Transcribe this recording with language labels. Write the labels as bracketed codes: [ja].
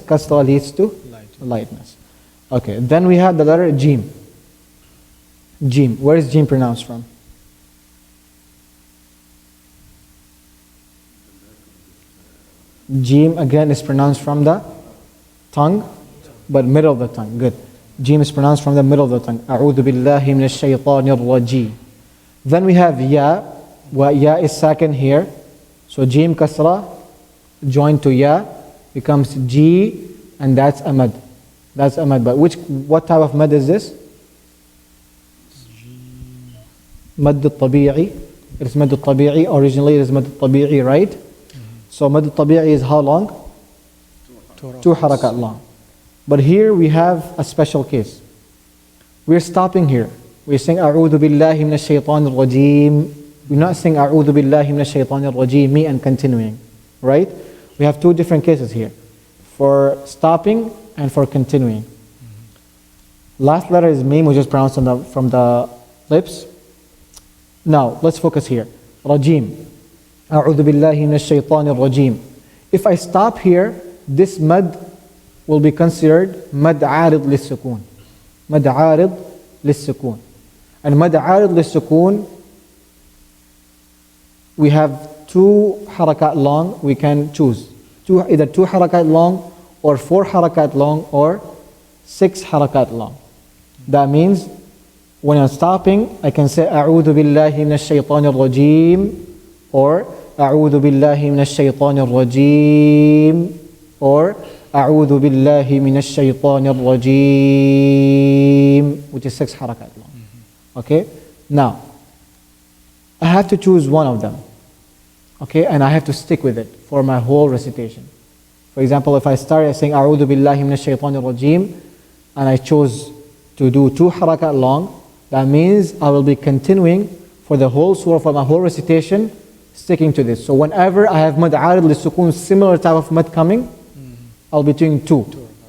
[en] Kasra leads to lightness. Okay. Then we have the letter jim. Jim. Where is Jim pronounced from? Jim again is pronounced from the tongue, but middle of the tongue. Good. Jim is pronounced from the middle of the tongue. [ar] أعوذ بالله من الشيطان الرجيم. [en] Then we have ya. Well, ya is second here. So Jim kasra joined to ya becomes G, and that's a mad. That's a mad. But what type of mad is this? Mad al-tabi'i. It is mad al-tabi'i. Originally it is mad al-tabi'i, right? So mad al-tabi'i is how long? 2 harakat long. But here we have a special case. We're stopping here. We're saying [ar] أعوذ بالله من الشيطان الرجيم. [en] We're not saying [ar] أعوذ بالله من الشيطان الرجيم [en] and continuing, right? We have two different cases here, for stopping and for continuing. Last letter is mim, which is pronounced from the lips. Now let's focus here. Rajim. [ar] أعوذ بالله من الشيطان الرجيم. [en] If I stop here, this mad will be considered mad عارض للسكون. [ar] مد عارض للسكون. [en] And مد عارض للسكون, we have 2 harakat long. We can choose either 2 harakat long, or 4 harakat long, or 6 harakat long. That means when I'm stopping, I can say [ar] أعوذ بالله من الشيطان الرجيم, [en] or أعوذ بالله من الشيطان الرجيم, or أعوذ بالله من الشيطان الرجيم, which is 6 harakat long. Okay? Now, I have to choose one of them. Okay? And I have to stick with it for my whole recitation. For example, if I start saying [ar] أعوذ بالله من الشيطان الرجيم, [en] and I chose to do 2 harakat long, that means I will be continuing for the whole surah, for my whole recitation, sticking to this. So whenever I have mad arid lisukun, similar type of mad coming, I'll be doing 2.